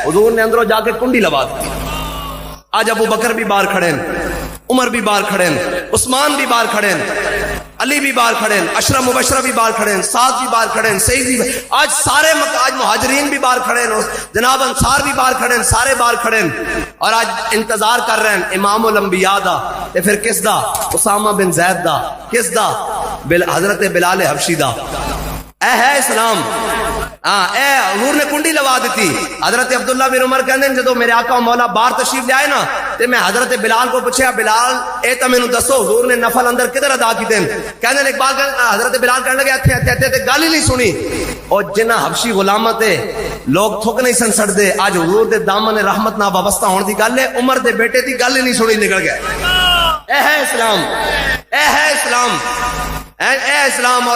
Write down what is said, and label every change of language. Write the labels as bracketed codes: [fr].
[ur] حضور نے اندروں جا کے کنڈی لگا دی. آج ابو بکر بھی باہر کھڑے ہیں, عمر بھی باہر کھڑے ہیں, عثمان بھی باہر کھڑے ہیں, علی بھی باہر کھڑے ہیں, عشرہ مبشرہ بھی باہر کھڑے ہیں, سعد بھی باہر کھڑے ہیں, سعید بھی, آج سارے آج مہاجرین بھی باہر کھڑے ہیں, جناب انصار بھی باہر کھڑے ہیں, سارے باہر کھڑے ہیں اور آج انتظار کر رہے ہیں امام الانبیاء دا. [pa] تے پھر کس دا؟ اسامہ بن زید دا. کس دا؟ حضرت بلال حبشی دا. اے ہے اسلام. اے حضور نے کنڈی لوا دیتی. حضرت عبداللہ بن عمر کہندے ہیں جدو میرے آقا و مولا باہر تشریف لے آئے نا تے میں حضرت بلال کو پوچھیا, بلال اے تا مینوں دسو حضور نے نفل اندر کدھر ادا کیتے ہیں؟ کہندے اقبال حضرت بلال کہنے لگے اتھے تے گل ہی نہیں سنی. اور جنہ حبشی غلاماں تے لوگ تھک نہیں سن سڑدے, اج حضور دے دامن رحمت نال وابستہ ہون دی گل ہے, عمر دے بیٹے دی گل ہی نہیں سنی, نکل گئے. اے ہے اسلام, اے ہے اسلام, اے اسلام.